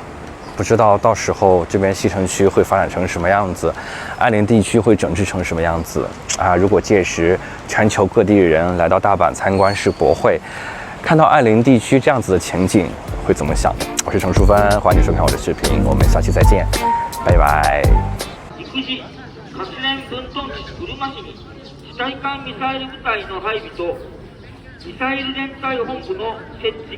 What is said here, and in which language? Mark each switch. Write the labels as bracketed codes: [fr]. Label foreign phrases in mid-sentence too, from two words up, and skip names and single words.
[zh] 不知道到时候这边西城区会发展成什么样子，爱玲地区会整治成什么样子如果届时全球各地的人来到大阪参观世博会，看到爱玲地区这样子的情景，会怎么想？我是程淑芬，欢迎你收看我的视频，我们下期再见，拜拜。 [ja] 陸自核燃分屯地うるま市に地対艦ミサイル部隊の配備とミサイル連隊本部の設置